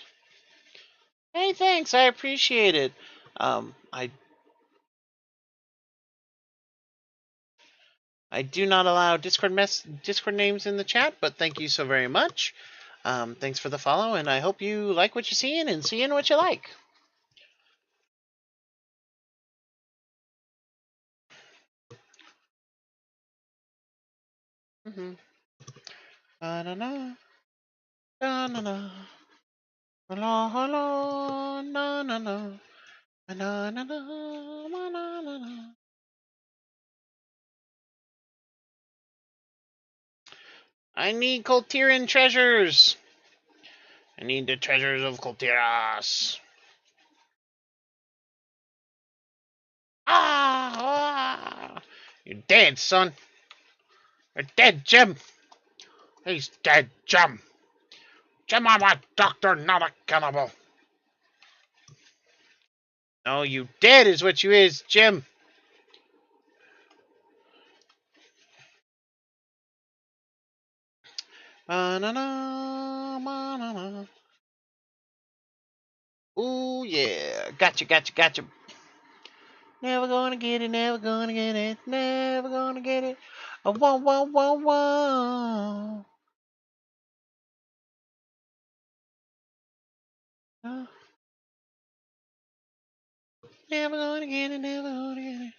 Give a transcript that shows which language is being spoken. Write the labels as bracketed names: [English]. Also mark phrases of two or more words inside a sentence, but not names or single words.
[English] Hey, thanks. I appreciate it. I do not allow Discord names in the chat, but thank you so very much. Thanks for the follow, and I hope you like what you're seeing and seeing what you like. Mm-hmm. Na-na-na. Na-na-na. Hello, hello. Na-na-na. Na-na-na. Na-na-na. I need Coltiran treasures. I need the treasures of Coltiras. Ah! You're dead, son. You're dead, Jim. He's dead, Jim. Jim, I'm a doctor, not a cannibal. No, you dead is what you is, Jim. Ba-na-na, ooh, yeah. Gotcha, gotcha, gotcha. Never gonna get it, never gonna get it, never gonna get it. Oh, whoa, whoa, whoa, whoa. Never gonna get it, never gonna get it.